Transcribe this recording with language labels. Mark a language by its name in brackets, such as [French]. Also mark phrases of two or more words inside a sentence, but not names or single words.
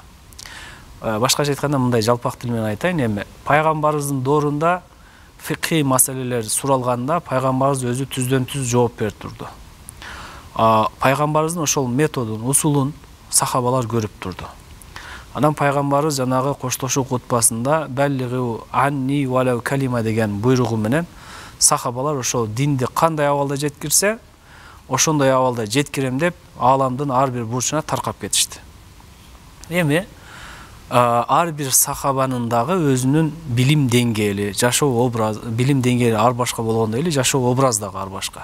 [Kyrgyz] Башкача айтканда, мындай жалпак тил менен айтайын, эми пайгамбарыбыздын доорунда фикhi маселелер суралганда пайгамбарыбыз өзү түздөн-түз жооп берип турду. Пайгамбарыбыздын ошол методун, усулун сахабалар көрүп турду. Анан пайгамбарыбыз жанагы коштошуу кутбасында [Arabic] بلغوا عني ولو كلمة [Kyrgyz] деген буйругу менен сахабалар ошол динди кандай абалда жеткирсе, ошондой абалда жеткирем деп ааламдын ар бир бурчуна таркап кетишти. Эми ар бир сахабанын дагы өзүнүн билим деңгээли, жашоо образы, билим деңгээли ар башка болгондой эле жашоо образы дагы ар башка.